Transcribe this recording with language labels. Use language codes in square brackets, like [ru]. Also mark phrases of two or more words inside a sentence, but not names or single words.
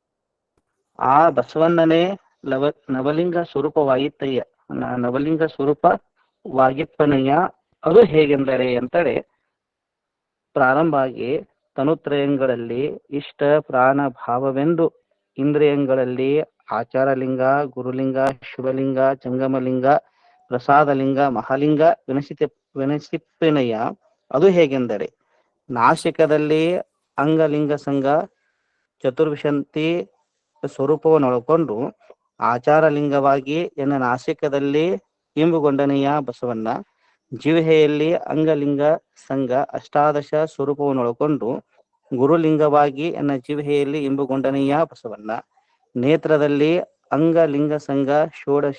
[kn] ಆ ಬಸವಣ್ಣನೇ ನವಲಿಂಗ ಸ್ವರೂಪವಾಯಿತಯ್ಯ ನವಲಿಂಗ ಸ್ವರೂಪವಾಗಿಪ್ಪನಯ್ಯ ಅದು ಹೇಗೆಂದರೆ ಅಂತೇಳಿ ಪ್ರಾರಂಭ ಆಗಿ ತನುತ್ರಯಗಳಲ್ಲಿ ಇಷ್ಟ ಪ್ರಾಣ ಭಾವವೆಂದು ಇಂದ್ರಿಯಗಳಲ್ಲಿ ಆಚಾರಲಿಂಗ, ಗುರುಲಿಂಗ, ಶಿವಲಿಂಗ, ಜಂಗಮಲಿಂಗ, ಪ್ರಸಾದಲಿಂಗ, ಮಹಾಲಿಂಗ ವಿನಸಿಪ್ಪನಯ್ಯ ಅದು ಹೇಗೆಂದರೆ ನಾಸಿಕದಲ್ಲಿ ಅಂಗಲಿಂಗ ಸಂಘ ಚತುರ್ವಿಶಂತಿ ಸ್ವರೂಪವನ್ನೊಳಗೊಂಡು ಆಚಾರಲಿಂಗವಾಗಿ ಎನ್ನ ನಾಸಿಕದಲ್ಲಿ ಇಂಬುಗೊಂಡನೆಯ ಬಸವಣ್ಣ, ಜಿಹ್ವೆಯಲ್ಲಿ ಅಂಗಲಿಂಗ ಸಂಘ ಅಷ್ಟಾದಶ ಸ್ವರೂಪವನ್ನೊಳಗೊಂಡು ಗುರುಲಿಂಗವಾಗಿ ಎನ್ನ ಜಿಹ್ವೆಯಲ್ಲಿ ಇಂಬುಗೊಂಡನೆಯ ಬಸವಣ್ಣ, ನೇತ್ರದಲ್ಲಿ ಅಂಗಲಿಂಗ ಸಂಘ ಷೋಡಶ